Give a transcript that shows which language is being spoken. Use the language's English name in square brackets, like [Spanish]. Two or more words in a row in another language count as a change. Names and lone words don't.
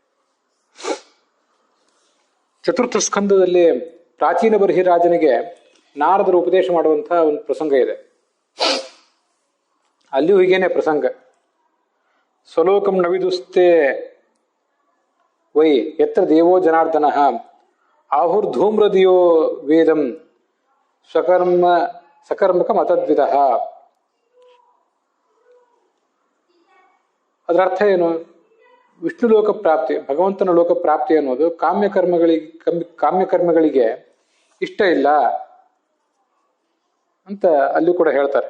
[Kannada] ಚತುರ್ಥ ಸ್ಕಂದದಲ್ಲಿ ಪ್ರಾಚೀನ ಬರ್ಹಿರಾಜನಿಗೆ ನಾರದರು ಉಪದೇಶ ಮಾಡುವಂತಹ ಒಂದು ಪ್ರಸಂಗ ಇದೆ. ಅಲ್ಲಿಯೂ ಹೀಗೇನೆ ಪ್ರಸಂಗ. [Sanskrit] ಸ್ವಲೋಕಂ ನವಿದುಸ್ತೆ ವೈ ಯತ್ರ ದೇವೋ ಜನಾರ್ದನ ಆಹುರ್ಧೂಮ್ರದಿಯೋ ವೇದಂ ಸಕರ್ಮಕ ಮತದ್ವಿಧ. [Kannada] ಅದರ ಅರ್ಥ ಏನು? ವಿಷ್ಣು ಲೋಕ ಪ್ರಾಪ್ತಿ, ಭಗವಂತನ ಲೋಕ ಪ್ರಾಪ್ತಿ ಅನ್ನೋದು ಕಾಮ್ಯಕರ್ಮಗಳಿಗೆ ಇಷ್ಟ ಇಲ್ಲ ಅಂತ ಅಲ್ಲಿ ಕೂಡ ಹೇಳ್ತಾರೆ.